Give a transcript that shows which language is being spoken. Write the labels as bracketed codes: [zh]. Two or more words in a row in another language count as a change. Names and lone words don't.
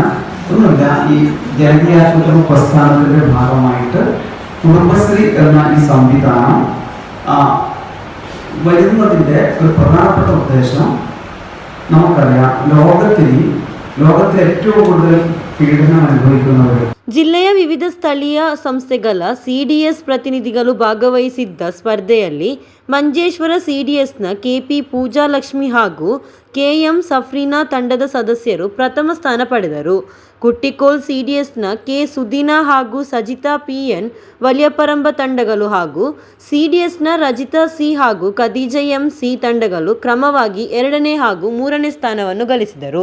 [ml] ഒന്നുമില്ല, ഈ ജനകീയ ആശുപത്രി പ്രസ്ഥാനത്തിൻ്റെ ഭാഗമായിട്ട് കുടുംബശ്രീ എന്ന ഈ സംവിധാനം വരുന്നതിൻ്റെ ഒരു പ്രധാനപ്പെട്ട ഉദ്ദേശം നമുക്കറിയാം, ലോകത്തിൽ ഏറ്റവും കൂടുതൽ പീഡനം അനുഭവിക്കുന്നവർ. [kn] ಜಿಲ್ಲೆಯ ವಿವಿಧ ಸ್ಥಳೀಯ ಸಂಸ್ಥೆಗಳ CDS ಪ್ರತಿನಿಧಿಗಳು ಭಾಗವಹಿಸಿದ್ದ ಸ್ಪರ್ಧೆಯಲ್ಲಿ ಮಂಜೇಶ್ವರ CDSನ KP ಪೂಜಾಲಕ್ಷ್ಮಿ ಹಾಗೂ KM ಸಫ್ರೀನಾ ತಂಡದ ಸದಸ್ಯರು ಪ್ರಥಮ ಸ್ಥಾನ ಪಡೆದರು. ಕುಟ್ಟಿಕೋಲ್ CDSನ K ಸುದೀನಾ ಹಾಗೂ ಸಜಿತಾ PN ವಲಿಯಪರಂಬ ತಂಡಗಳು ಹಾಗೂ CDSನ ರಜಿತಾ C ಹಾಗೂ ಖದೀಜಾ MC ತಂಡಗಳು ಕ್ರಮವಾಗಿ 2ನೇ ಹಾಗೂ 3ನೇ ಸ್ಥಾನವನ್ನು ಗಳಿಸಿದರು.